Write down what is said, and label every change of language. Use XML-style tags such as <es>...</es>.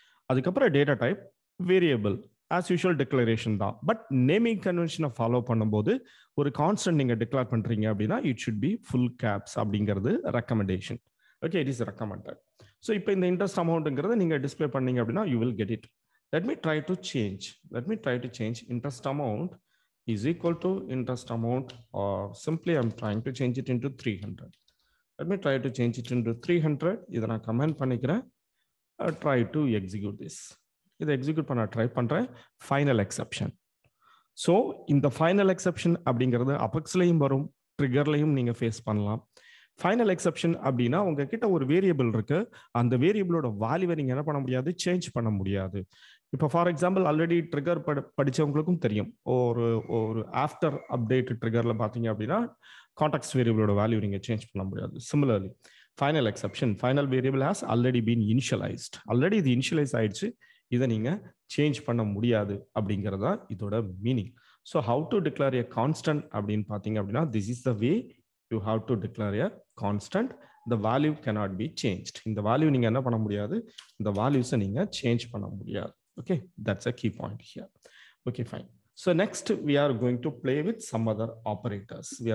<ta>அதுக்கப்புறம் data type variable as usual declaration தான். But naming கன்வென்ஷனை follow பண்ணும்போது ஒரு கான்ஸ்டன்ட் நீங்க டிக்ளேர் பண்றீங்க அப்படின்னா</ta> <en>it should be full caps</en> <ta>அப்படிங்கிறது recommendation. Okay,</ta> <en>It is recommended.</en> <ta>So இப்போ இந்த இன்ட்ரெஸ்ட் அமௌண்ட்ங்கிறத நீங்க டிஸ்பிளே பண்ணீங்க அப்படின்னா</ta> <en>You will get it. Let me try to change interest amount is equal to interest amount, or simply I'm trying to change it into 300. Let me try to change it into 300.</en> <ta>இதை நான் comment பண்ணிக்கிறேன்.</ta> <en>Try to execute this.</en> <ta>இதை execute பண்ண try பண்றேன். Final exception. So இந்த final exception அப்படிங்கிறது அபெக்ஸ்லையும் வரும், ட்ரிகர்லையும் நீங்க ஃபேஸ் பண்ணலாம். ஃபைனல் எக்ஸெப்ஷன் அப்படின்னா உங்ககிட்ட ஒரு வேரியபிள் இருக்கு, அந்த வேரியபிளோட வேல்யூவை நீங்க என்ன பண்ண முடியாது, சேஞ்ச் பண்ண முடியாது. இப்போ ஃபார் எக்ஸாம்பிள் ஆல்ரெடி ட்ரிகர் படிச்சவங்களுக்கும் தெரியும், ஒரு ஆஃப்டர் அப்டேட் ட்ரிகர்ல பாத்தீங்க அப்படின்னா கான்டெக்ஸ்ட் வேரியபிளோட வேல்யூ நீங்க சேஞ்ச் பண்ண முடியாது. Similarly final exception,</ta> <en>final variable has already been initialised,</en> <ta>already இது இனிஷியலைஸ் ஆயிடுச்சு, இதை நீங்க சேஞ்ச் பண்ண முடியாது அப்படிங்கிறதா இதோட meaning.</ta> <en>so how to declare a constant</en> <ta>அப்படின்னு பாத்தீங்க அப்படின்னா</ta> <en>This is the way you have to declare a constant. The value cannot be changed.</en> <ta>இந்த value நீங்க என்ன பண்ண முடியாது, இந்த values நீங்க change பண்ண முடியாது.</ta> <en>Okay, that's a key point here. Okay, fine. So next we are going to play with some other operators.</en>